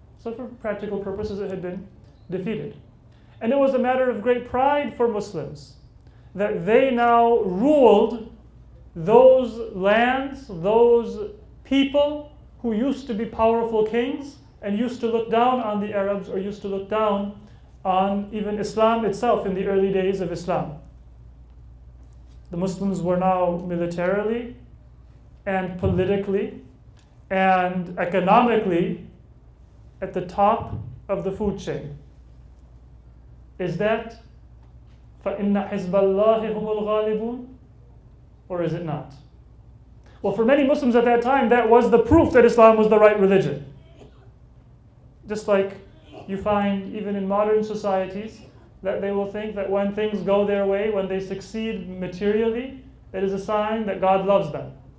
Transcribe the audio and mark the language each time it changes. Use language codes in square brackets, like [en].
[en] So for practical purposes, it had been defeated. And it was a matter of great pride for Muslims that they now ruled those lands, those people who used to be powerful kings and used to look down on the Arabs, or used to look down on even Islam itself in the early days of Islam. The Muslims were now militarily and politically and economically at the top of the food chain. Is that [ar] فَإِنَّ حِزْبَ اللَّهِ هُمُ الْغَالِبُونَ? [en] Or is it not? Well, for many Muslims at that time, that was the proof that Islam was the right religion. Just like you find even in modern societies that they will think that when things go their way, when they succeed materially, that is a sign that God loves them.